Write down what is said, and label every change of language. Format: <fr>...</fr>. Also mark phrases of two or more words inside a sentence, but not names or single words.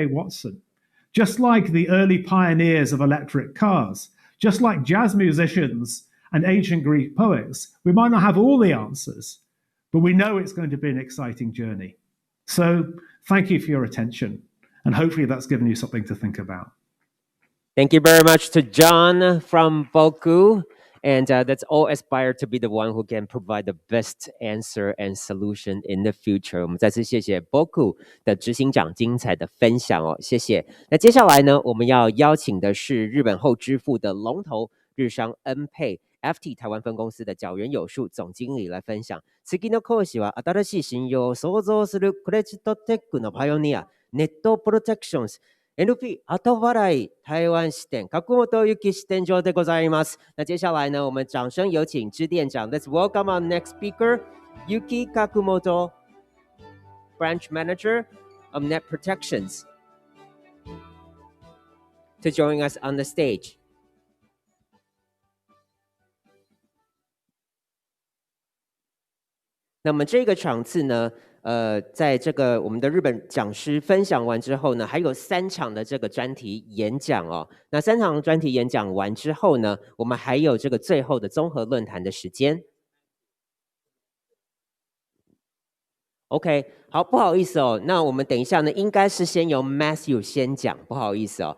<en>Watson, just like the early pioneers of electric cars, just like jazz musicians and ancient Greek poets, we might not have all the answers, but we know it's going to be an exciting journey. So thank you for your attention, and hopefully that's given you something to think about. Thank you very much to John from Boku. And that's all aspire to be the one who can provide the best answer and solution in the future.</en> <zh>我们再次谢谢 Boku 的执行长精彩的分享哦，谢谢。那接下来呢，我们要邀请的是日本后支付的龙头日商 N-Pay FT 台湾分公司的角元有树总經理来分享。</zh> <ja>次の講師は新しい信用を創造するクレジットテックのパイオニア、ネットプロテクションズ。NP 後払い台湾支店角本由紀支店長でございます。</ja> <zh>那接下来呢，我们掌声有请支店长。</zh> <en>Let's welcome our next speaker, Yuki Kakumoto, Branch Manager of Net Protections, to join us on the stage.</en> <zh>那么这个场次呢，在这个我们的日本讲师分享完之后呢，还有3场的这个专题演讲哦。那3场专题演讲完之后呢，我们还有这个最后的综合论坛的时间。OK， 好，不好意思哦，那我们等一下呢，应该是先由 Matthew 先讲，不好意思哦。</zh>